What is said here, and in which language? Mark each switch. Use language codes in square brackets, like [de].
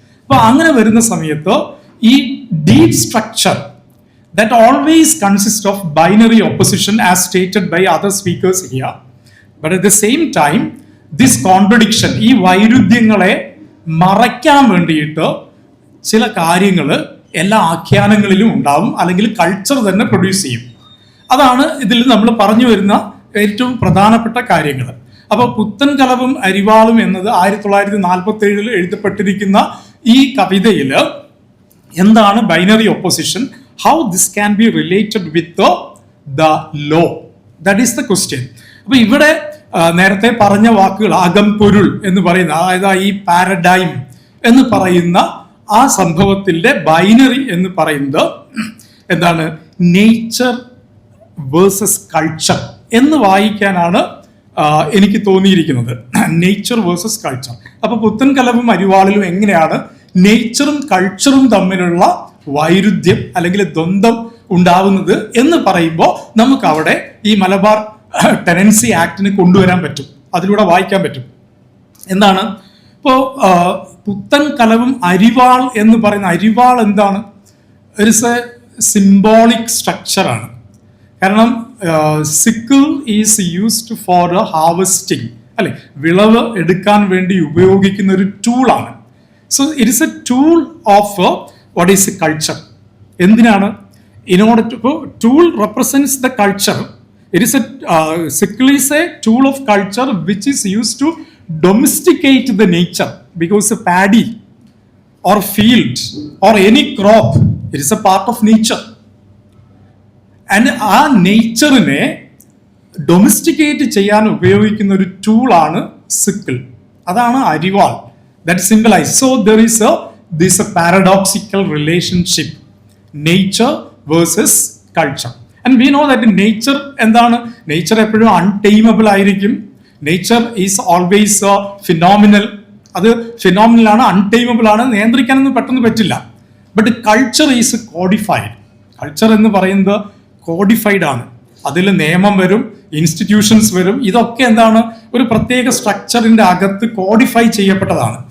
[ml] അപ്പോൾ അങ്ങനെ വരുന്ന സമയത്ത് ഈ deep structure [en] that always consists of binary opposition as stated by other speakers here, but at the same time this contradiction, [ml] ഈ വൈരുദ്ധ്യങ്ങളെ മറയ്ക്കാൻ വേണ്ടിയിട്ട് ചില കാര്യങ്ങൾ എല്ലാ ആഖ്യാനങ്ങളിലും ഉണ്ടാവും, അല്ലെങ്കിൽ കൾച്ചർ തന്നെ പ്രൊഡ്യൂസ് ചെയ്യും. അതാണ് ഇതിൽ നമ്മൾ പറഞ്ഞു വരുന്ന ഏറ്റവും പ്രധാനപ്പെട്ട കാര്യങ്ങൾ. അപ്പോൾ പുത്തൻ കലവും അരിവാളും എന്നത് 1947 എഴുതപ്പെട്ടിരിക്കുന്ന ഈ കവിതയിൽ എന്താണ് binary opposition, [en] how this can be related with the law, that is the question. [ml] അപ്പോൾ ഇവിടെ നേരത്തെ പറഞ്ഞ വാക്കുകൾ അകംപൊരുൾ എന്ന് പറയുന്ന, അതായത് ഈ പാരഡൈം എന്ന് പറയുന്ന ആ സംഭവത്തിൻ്റെ ബൈനറി എന്ന് പറയുന്നത് എന്താണ്, നേച്ചർ വേഴ്സസ് കൾച്ചർ എന്ന് വായിക്കാനാണ് എനിക്ക് തോന്നിയിരിക്കുന്നത്. Nature versus culture. അപ്പോൾ പുത്തൻ കലവും അരിവാളിലും എങ്ങനെയാണ് നേച്ചറും കൾച്ചറും തമ്മിലുള്ള വൈരുദ്ധ്യം അല്ലെങ്കിൽ ദ്വന്ദ്ം ഉണ്ടാവുന്നത് എന്ന് പറയുമ്പോൾ നമുക്ക് അവിടെ ഈ മലബാർ ടെനൻസി ആക്ടിനെ കൊണ്ടുവരാൻ പറ്റും, അതിലൂടെ വായിക്കാൻ പറ്റും. എന്താണ് ഇപ്പോൾ പുത്തൻ കലവും അരിവാൾ എന്ന് പറയുന്ന, അരിവാൾ എന്താണ്, [en] it is a symbolic [ml] സ്ട്രക്ചറാണ്. കാരണം [en] sickle is used for harvesting, [ml] അല്ലെ, വിളവ് എടുക്കാൻ വേണ്ടി ഉപയോഗിക്കുന്ന ഒരു ടൂളാണ്. [en] So it is a tool of what is culture? [ml] എന്തിനാണ്? [en] In order to, tool represents the culture. It is a sickle is a tool of culture which is used to domesticate the nature, because a paddy or field or any crop, it is a part of nature. [ml] And ആ നേച്ചറിനെ ഡൊമസ്റ്റിക്കേറ്റ് ചെയ്യാൻ ഉപയോഗിക്കുന്ന ഒരു ടൂളാണ് sickle. അതാണ് അരിവാൾ. [en] that symbolize. So there is this paradoxical relationship, nature versus culture. And we know that nature [ml] എന്താണ്, [en] nature [ml] എപ്പോഴും [en] untamable [ml] ആയിരിക്കും. [en] Nature is always phenomenal. [ml] അത് ഫിനോമിനൽ ആണ്, അൺടൈമബിൾ ആണ്, നിയന്ത്രിക്കാനൊന്നും പെട്ടെന്ന് പറ്റില്ല. [en] But culture is codified. [ml] Culture എന്ന് പറയുന്നത് കോഡിഫൈഡ് ആണ്. അതിൽ നിയമം വരും, ഇൻസ്റ്റിറ്റ്യൂഷൻസ് വരും. ഇതൊക്കെ എന്താണ്, ഒരു പ്രത്യേക സ്ട്രക്ചറിന്റെ അകത്ത് കോഡിഫൈ ചെയ്യപ്പെട്ടതാണ്.